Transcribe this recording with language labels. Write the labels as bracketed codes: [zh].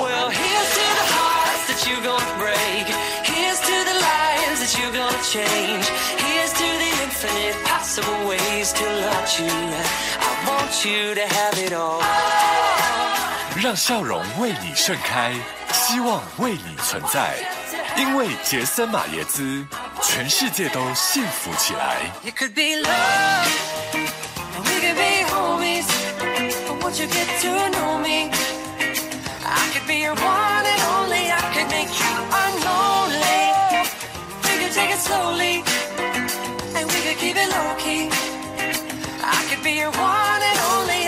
[en] Well, here's to the hearts that you're gonna break. Here's to the lives that you're gonna change. Here's to the infinite possible ways to love you. I want you to have it all. [zh] 让笑容为你盛开，希望为你存在。因为杰森马耶兹，全世界都幸福起来。 [en] It could be love, we could be homies. Won't you get to know me? I could be your one and only. I could make you unholy. We could take it slowly, and we could keep it low key. I could be your one and only.